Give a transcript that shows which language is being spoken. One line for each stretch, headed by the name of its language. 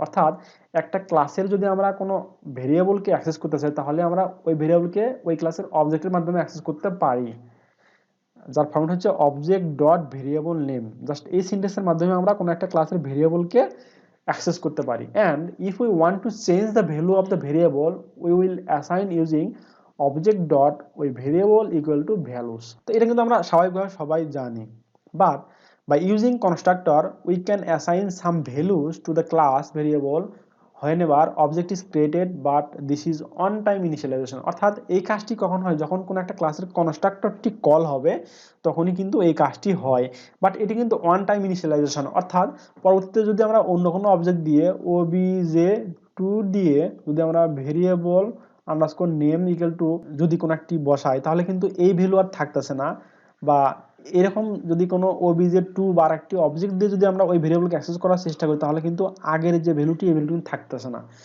Bangla: অর্থাৎ একটা ক্লাসের যদি আমরা কোনো ভেরিয়েবলকে অ্যাক্সেস করতে চাই, তাহলে আমরা ওই ভেরিয়েবলকে ওই ক্লাসের অবজেক্টের মাধ্যমে অ্যাক্সেস করতে পারি, যার ফর্মেট হচ্ছে object dot variable name. Just এই সিনট্যাক্সের মাধ্যমে আমরা কোনো একটা ক্লাসের ভেরিয়েবলকে অ্যাক্সেস করতে পারি।
English: And if we want to change the value of the variable, we will assign using object dot ওই variable equal to values.
Bangla: তো এটা কিন্তু আমরা স্বাভাবিকভাবে সবাই জানি।
English: But by using constructor, we can assign some values to the class variable whenever object is created, but this is on time initialization।
Bangla: অর্থাৎ এই কাজটি কখন হয়, যখন কোনো একটা ক্লাসের কনস্ট্রাক্টরটি কল হবে তখনই কিন্তু এই কাজটি হয়, বাট এটি কিন্তু অন টাইম ইনিশিয়ালাইজেশন। অর্থাৎ পরবর্তীতে যদি আমরা অন্য কোনো অবজেক্ট দিয়ে obj2 দিয়ে যদি আমরা variable underscore name equal to যদি কোনো একটি বসাই, তাহলে কিন্তু এই ভ্যালু আর থাকতেছে না, বা এরকম যদি কোনো obj2 বা একটি অবজেক্ট দিয়ে যদি আমরা ওই ভেরিয়েবলকে অ্যাক্সেস করার চেষ্টা করি, তাহলে কিন্তু আগের যে ভ্যালুটি এই ভ্যালুটি থাকতেছে না।